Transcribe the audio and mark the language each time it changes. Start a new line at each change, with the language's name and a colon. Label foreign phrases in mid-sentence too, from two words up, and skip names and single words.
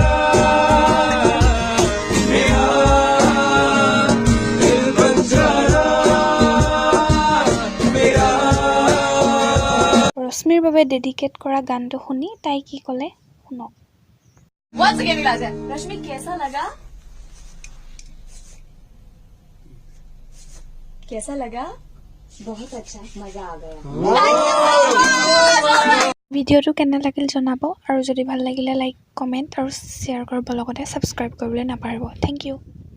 Assamese: ৰশ্মিৰ বাবে ডেডিকেট কৰা গানটো শুনি তাই কি ক'লে শুনক।
English: Once again,
Hindi: रश्मि कैसा लगा? कैसा लगा? बहुत अच्छा, मजा आ गया।
Assamese: ভিডিঅ'টো কেনে লাগিল জনাব আৰু যদি ভাল লাগিলে
English: like, comment
Assamese: আৰু শ্বেয়াৰ কৰিব, লগতে ছাবস্ক্ৰাইব কৰিবলৈ নাপাহৰিব।
English: thank you.